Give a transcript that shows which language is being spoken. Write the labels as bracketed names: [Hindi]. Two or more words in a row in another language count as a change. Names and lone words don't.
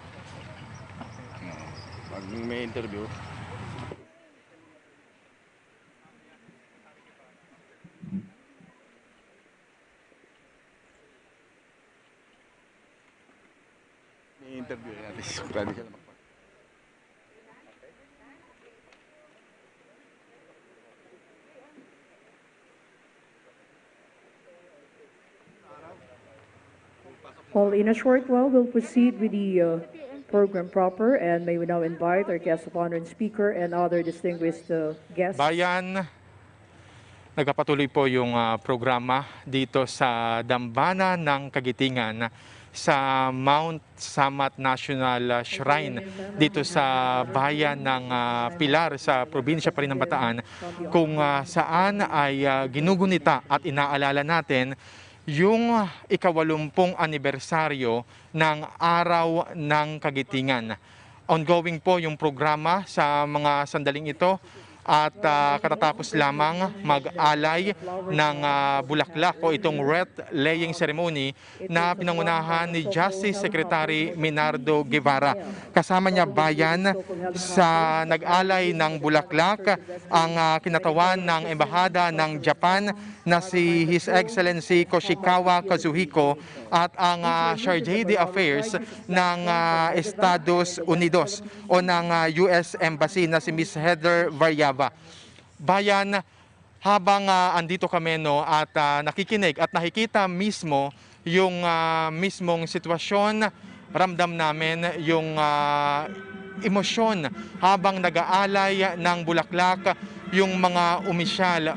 [Filipino] Pag may interview. May interview natin. Sigurado siya naman. [English] Well, in a short while, we'll proceed with the program proper, and may we now invite our guest of honor and speaker and other distinguished guests. [Filipino] Bayan, nagpapatuloy po yung programa dito sa Dambana ng Kagitingan sa Mount Samat National Shrine dito sa bayan ng Pilar sa probinsya pa rin ng Bataan, kung saan ay ginugunita at inaalala natin yung ika-80 anibersaryo ng Araw ng Kagitingan. Ongoing po yung programa sa mga sandaling ito at katatapos lamang mag-alay ng bulaklak o itong [English] wreath-laying ceremony [Filipino] na pinangunahan ni Justice Secretary Minardo Guevara. Kasama niya bayan sa nag-alay ng bulaklak ang kinatawan ng Embahada ng Japan na si His Excellency Koshikawa Kazuhiko at ang Chargé d'Affaires ng Estados Unidos o ng US Embassy na si Ms. Heather Variaba. Bayan, habang andito kami at nakikinig at nakikita mismo yung mismong sitwasyon, ramdam namin yung emosyon habang nag-aalay ng bulaklak yung mga opisyal.